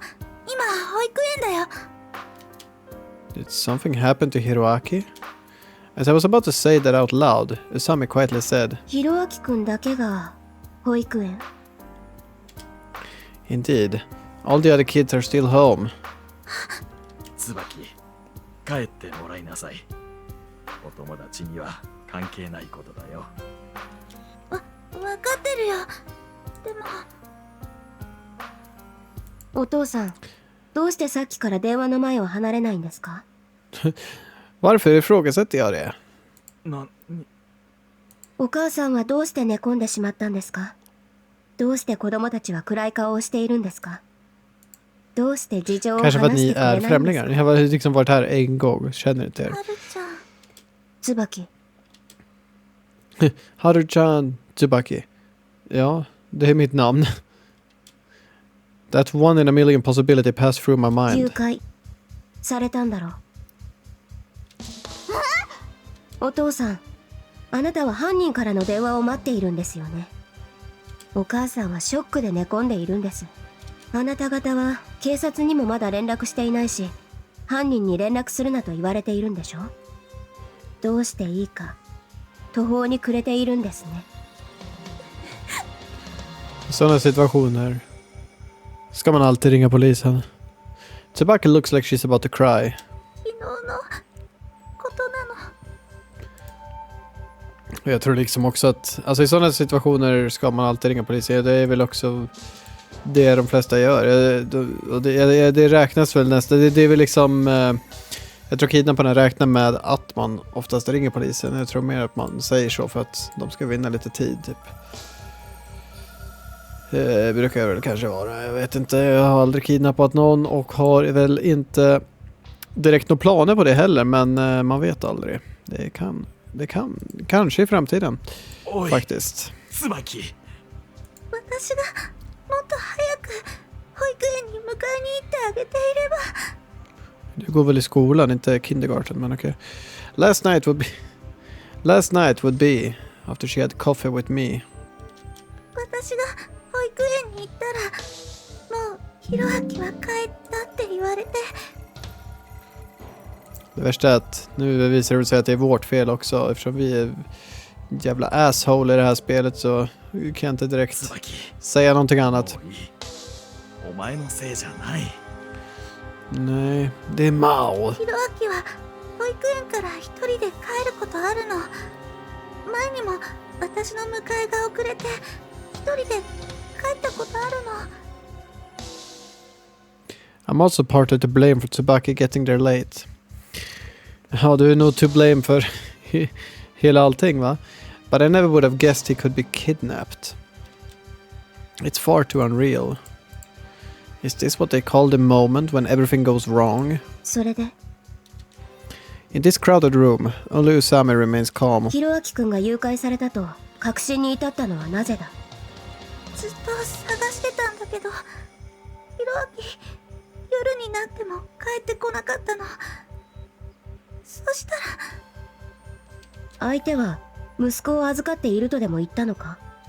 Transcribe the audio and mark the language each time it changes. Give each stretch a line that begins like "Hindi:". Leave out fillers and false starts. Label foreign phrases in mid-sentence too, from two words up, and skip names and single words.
English: Did something happen to Hiroaki? As I was about to say that out loud, Usami quietly said,
Japanese: ひろあきくんだけが保育園。
English: Indeed, all the other kids are still home.
Japanese: 椿、帰ってもらいなさい。お友達には関係ないことだよ。わかってるよ。でもお父さん、どうしてさっきから電話の前を離れないんですか？
Swedish: Varför ifrågasätter jag det?
Japanese: お母さんはどうして寝込んでしまったんですか？どうして子供たちは暗い顔をしているんですか？どうして事情を話
Swedish: Kanske för att
Japanese: し
Swedish: ni
Japanese: てくれないん
Swedish: är
Japanese: ですか？
Swedish: främlingar. Ni har liksom varit här en gång, känner inte er.
Japanese: 椿。 Haru-chan Tsubaki.
Swedish: Ja, det är mitt namn.
English: That one in a million possibility passed through my
Japanese: 誘
English: mind.
Japanese: 拐されたんだろう。お父さん、あなたは犯人からの電話を待っているんですよね。お母さんはショックで寝込んでいるんです。あなた方は警察にもまだ連絡していないし、犯人に連絡するなと言われているんでしょ？どうしていいか途方に暮れているんですね。
Swedish: I sådana situationer ska man alltid ringa polisen.
English: Tsubaki looks like she's about to cry.
Japanese: 昨日のことなの。
Swedish: Jag tror liksom också att alltså i sådana situationer ska man alltid ringa polisen. Det är väl också det de flesta gör. Och det räknas väl nästan. Det är väl liksom jag tror kidnapparna räknar med att man oftast ringer polisen. Jag tror mer att man säger så för att de ska vinna lite tid typ. Brukar väl kanske vara. Jag vet inte. Jag har aldrig kidnappat någon och har väl inte direkt några planer på det heller, men man vet aldrig. Det kan kanske i framtiden. Oj, faktiskt.
Japanese: 椿。私がもっと早く保育園に迎えに行ってあげていれば。
Swedish: Du går väl i skolan, inte kindergarten, men okej.
English: Last night would be after she had coffee with me.
Japanese: 私が保育園に行ったらもうひろあきは帰ったって言われて。
Swedish: Det värsta är att nu visar det sig att det är vårt fel också. Eftersom vi är jävla asshole i det här spelet så kan jag inte direkt säga någonting annat.
Japanese: お前のせいじゃない。
Swedish: Nej, det är Maou.
Japanese: ひろあきは保育園から一人で帰ることあるの。前にも私の迎えが遅れて一人で帰ったことあるの。
English: I'm also partly to blame for Tsubaki getting there late.
Swedish: Ja, du är nog
English: to blame
Swedish: för hela allting, va?
English: But I never would have guessed he could be kidnapped. It's far too unreal. Is this what they call the moment when everything goes wrong?
Japanese: それで
English: In this crowded room, only Usami remains calm.
Japanese: ひろあきくんが誘拐されたと確信に至ったのはなぜだ？ずっと探してたんだけど、ひろあき夜になっても帰ってこなかったの。そしたら相手は息子を預かっているとでも言ったのか？